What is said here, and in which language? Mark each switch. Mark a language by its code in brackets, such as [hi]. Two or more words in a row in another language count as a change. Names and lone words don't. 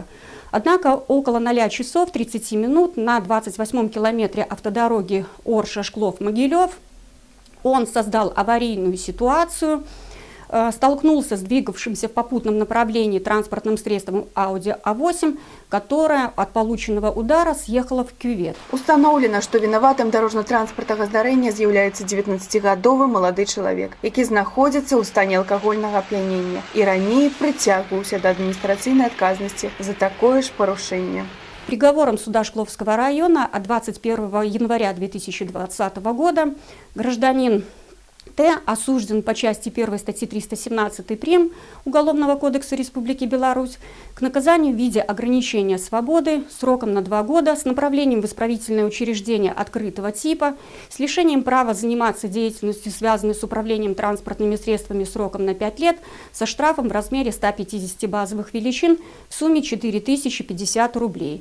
[ru] Однако около 0 часов 30 минут на 28-м километре автодороги Орша-Шклов-Могилев он создал аварийную ситуацию, столкнулся с двигавшимся в попутном направлении транспортным средством Audi A8, которая от полученного удара съехала в кювет. Установлено, что виноватым дорожно-транспортного [be] здарэння з'яўляецца 19-гадовы малады чалавек, які знаходзіцца ў стане алкагольнага ап'янення і раней прыцягваўся да адміністрацыйнай адказнасці за такое ж парушэнне. [ru] Приговором суда Шкловского района от 21 января 2020 года гражданин Т осужден по части 1 статьи 317 прим. Уголовного кодекса Республики Беларусь к наказанию в виде ограничения свободы сроком на 2 года с направлением в исправительное учреждение открытого типа, с лишением права заниматься деятельностью, связанной с управлением транспортными средствами сроком на 5 лет, со штрафом в размере 150 базовых величин в сумме 4050 рублей.